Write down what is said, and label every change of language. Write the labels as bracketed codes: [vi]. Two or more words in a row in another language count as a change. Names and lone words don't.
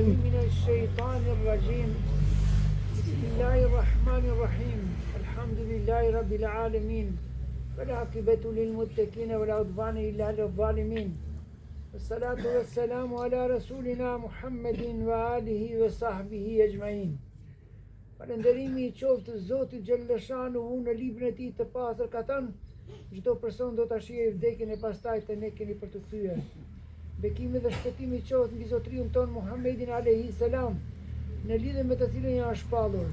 [ar] من الشيطان الرجيم. بسم الله الرحمن الرحيم. الحمد لله رب العالمين. والعاقبة للمتقين ولا عدوان إلا على الظالمين. والصلاة والسلام على رسولنا محمد وآله وصحبه أجمعين. [sq] Falënderimi I qoftë Zotit Gjellëshanuhu në librin e tij të pastër ka thënë, çdo person do ta shijë vdekjen e pastaj të ne keni për të kthyer. Bekimi dhe shpëtimi qoftë mbi Zotriun ton Muhammedin [ar] عليه السلام, [sq] në lidhje me të cilën janë shpallur.